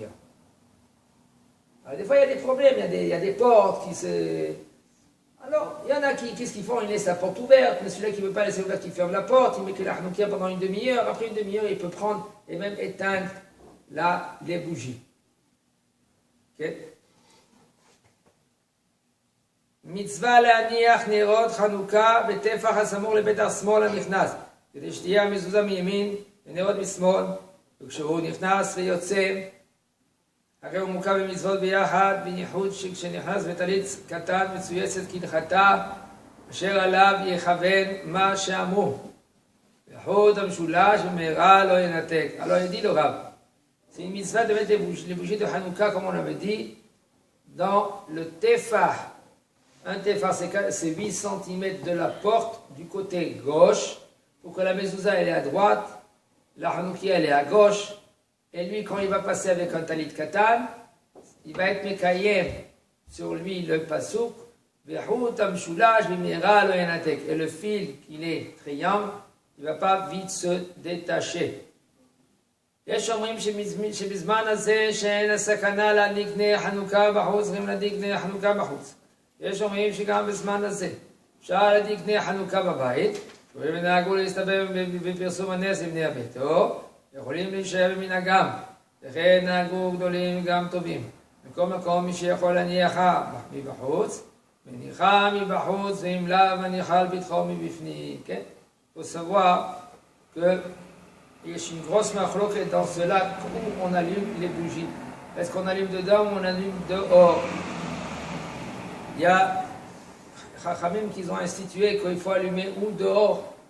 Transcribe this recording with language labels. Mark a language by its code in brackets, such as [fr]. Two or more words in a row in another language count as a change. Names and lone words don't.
[fr] Alors, des fois, il y a des problèmes, il y a des portes qui se... Alors, il y en a qui, qu'est-ce qu'ils font? Ils laissent la porte ouverte, mais celui-là qui ne veut pas laisser ouverte, il ferme la porte, il met que la hanoukia pendant une demi-heure. Après une demi-heure, il peut prendre et même éteindre les bougies. Ok? [he] מצווה להניח נרות חנוכה בטפח הסמוך לבית השמאל הנכנס, כדי שתהיה המזוזה מימין ונרות משמאל, וכשהוא נכנס ויוצא, הרי הוא מוקע במצוות ביחד, בייחוד שכשנכנס בטלית קטן מצויצת כהלכתה, אשר עליו יכוון מה שאמרו. והחוט המשולש במהרה לא ינתק. [fr] Alors il dit le Rav, c'est une mitzvah de mettre les bougies de Hanouka, comme on avait dit, dans le tefah. Un tefah, c'est 8 cm de la porte du côté gauche, pour que la mezouza elle est à droite, la hanoukia elle est à gauche, et lui quand il va passer avec un [he] טלית קטן, [fr] il va être mekayem sur lui le pasouk, et le fil qu'il est triangle, il ne va pas vite se détacher. [he] יש אומרים שבזמן הזה שאין הסכנה להדליק נר חנוכה בחוץ, צריכים להדליק נר חנוכה בחוץ. יש אומרים שגם בזמן הזה אפשר להדליק נר חנוכה בבית, ונהגו להסתבר בפרסום הנס לבני הביתו, יכולים להישאר במנהגם, וכן נהגו גדולים גם טובים. בכל מקום מי שיכול להניחה מבחוץ, מניחה מבחוץ, ואם לאו מניחה על פתחו מבפנים. כן? [fr] faut savoir que il y a une grosse machloket dans cela où on allume les bougies. Est-ce qu'on allume dedans ou on allume dehors? Il y a Chachamim qui ont institué qu'il faut allumer où dehors.